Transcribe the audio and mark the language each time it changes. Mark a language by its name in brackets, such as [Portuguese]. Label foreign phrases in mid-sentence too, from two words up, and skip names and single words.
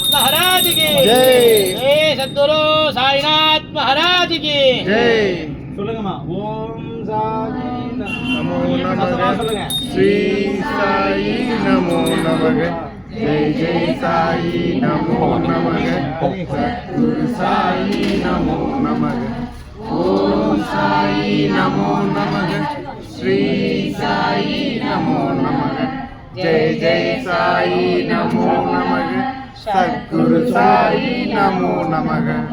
[Hindi] महाराज की जय। जय सद्गुरु साईनाथ महाराज की जय। [Tamil] சொல்லுங்கம்மா. ஓம் சாயி [Sanskrit] नमो [Tamil] சத்தமா [Sanskrit] नमः [Tamil] சொல்லுங்க. [Sanskrit] श्री साई नमो नमः जय जय साई नमो नमः सद्गुरु साई नमो नमः ओम साई नमो नमः श्री साई नमो नमः जय जय साई नमो नमः सद्गुरु साई नमो नमः